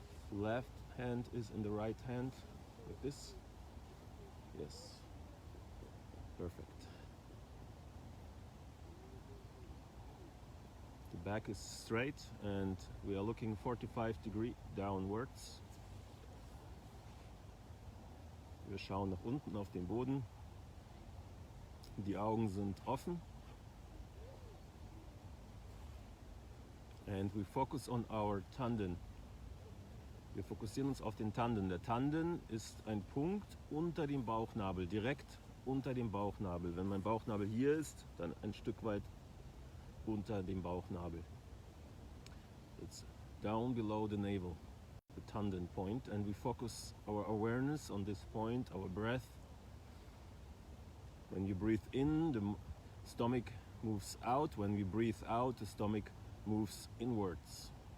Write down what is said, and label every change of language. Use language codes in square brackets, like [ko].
[en] Left hand is in the right hand, like this. Yes. Perfect. The back is straight and we are looking 45 degrees downwards. [de] Wir schauen nach unten auf den Boden. Die Augen sind offen. [en] And we focus on our tanden. [de] Wir fokussieren uns auf den Tanden. Der Tanden ist ein Punkt unter dem Bauchnabel, direkt unter dem Bauchnabel. Wenn mein Bauchnabel hier ist, dann ein Stück weit unter dem Bauchnabel. [en] It's down below the navel, the tanden point, and we focus our awareness on this point, our breath. When you breathe in, the stomach moves out. When we breathe out, the stomach moves inwards.